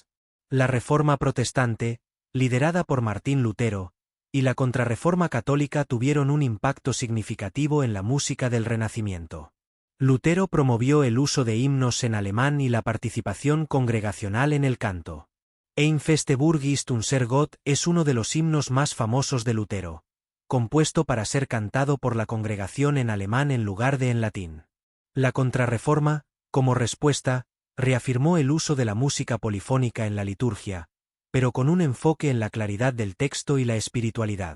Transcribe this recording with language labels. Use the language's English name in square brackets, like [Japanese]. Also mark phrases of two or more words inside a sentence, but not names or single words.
[Spanish] La Reforma protestante, liderada por Martín Lutero, y la Contrarreforma católica tuvieron un impacto significativo en la música del Renacimiento. Lutero promovió el uso de himnos en alemán y la participación congregacional en el canto. Ein feste Burg ist unser Gott es uno de los himnos más famosos de Lutero, compuesto para ser cantado por la congregación en alemán en lugar de en latín. La Contrarreforma, como respuesta, reafirmó el uso de la música polifónica en la liturgia, pero con un enfoque en la claridad del texto y la espiritualidad.